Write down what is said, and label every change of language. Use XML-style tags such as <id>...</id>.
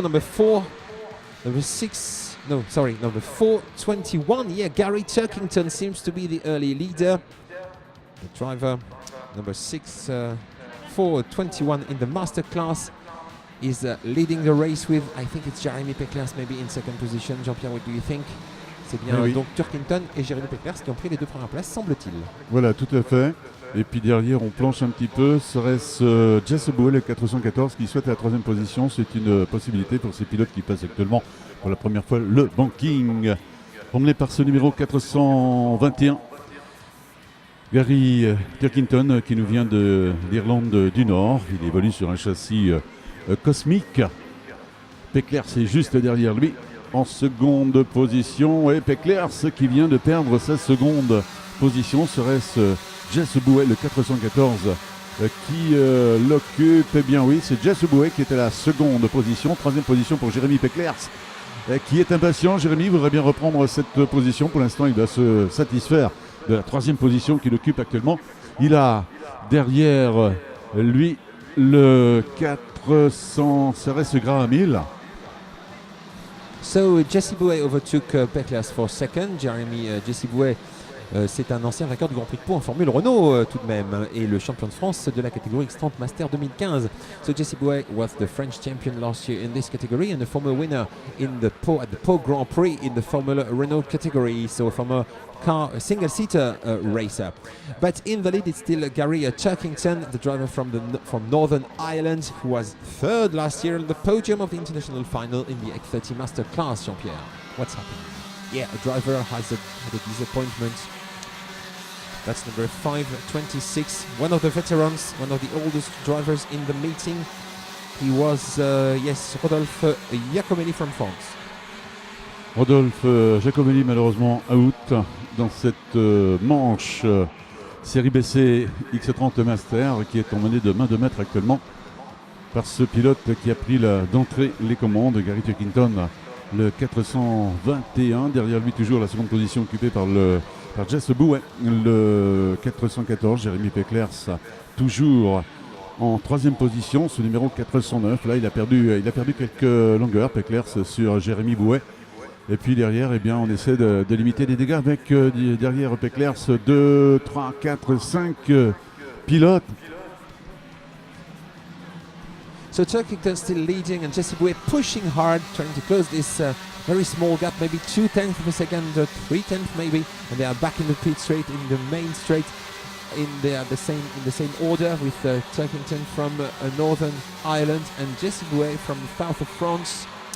<en>Number 4, number 6, no, sorry, number 421. Yeah, Gary Turkington seems to be the early leader. The driver, number 6, 421 in the master class, is leading the race with, I think it's Jérémie Péclers maybe in second position. Jean-Pierre, what do you think?</en> <fr>C'est bien Oui. donc Turkington et Jérémie Péclers qui ont pris les 2 premières places, semble-t-il. Voilà, tout à fait. Et puis derrière, on planche un petit peu. Serait-ce Jess Bouet, le 414, qui souhaite la 3e position. C'est une possibilité pour ces pilotes qui passent actuellement pour la première fois le banking. Emmené par ce numéro 421. Gary Turkington, qui nous vient de l'Irlande du Nord. Il évolue sur un châssis cosmique. Péclers est juste derrière lui en seconde position. Et Péclers qui vient de perdre sa seconde position. Serait-ce Jess Bouet, le 414, qui l'occupe? Eh bien oui, c'est Jess Bouet qui est à la seconde position. 3e position pour Jérémie Péclers, qui est impatient. Jérémie voudrait bien reprendre cette position. Pour l'instant, il doit se satisfaire de la 3e position qu'il occupe actuellement. Il a derrière lui le 400, serait-ce Graham Hill.</fr> <en>So Jesse Bouet overtook Péclers for second.</en> <fr>Jeremy Jesse Bouet, c'est un ancien vainqueur du Grand Prix de Pau en Formule Renault tout de même, et le champion de France de la catégorie X30 Master 2015.</fr> <en>So Jesse Bouet was the French champion last year in this category and a former winner in the at the Pau Grand Prix in the Formula Renault category. So from a single-seater racer. But in the lead it's still Gary Turkington, the driver from Northern Ireland, who was 3rd last year on the podium of the international final in the X30 Master class. Jean-Pierre, what's happening? Yeah, a driver has had a disappointment. That's number 526, one of the veterans, one of the oldest drivers in the meeting. He was, yes, Rodolphe Giacomelli from France.</en> <fr>Rodolphe Giacomelli, malheureusement out dans cette manche série BC X30 Master, qui est emmenée de main de maître actuellement par ce pilote qui a pris d'entrée les commandes, Gary Turkington, le 421. Derrière lui toujours la seconde position occupée par Jess Bouet, le 414. Jérémie Péclers toujours en 3e position, ce numéro 409. Là il a perdu quelques longueurs, Péclers, sur Jérémie Bouet. Et puis derrière, eh bien, on essaie de limiter les dégâts avec derrière Péclers 2, 3, 4, 5 pilotes.</fr> <en>So Turkington still leading and Jesse Bouet pushing hard, trying to close this very small gap, maybe 0.2 of a second, 0.3 maybe, and they are back in the pit straight, in the main straight, in the same order with Turkington from Northern Ireland and Jesse Bouet from the south of France.</en>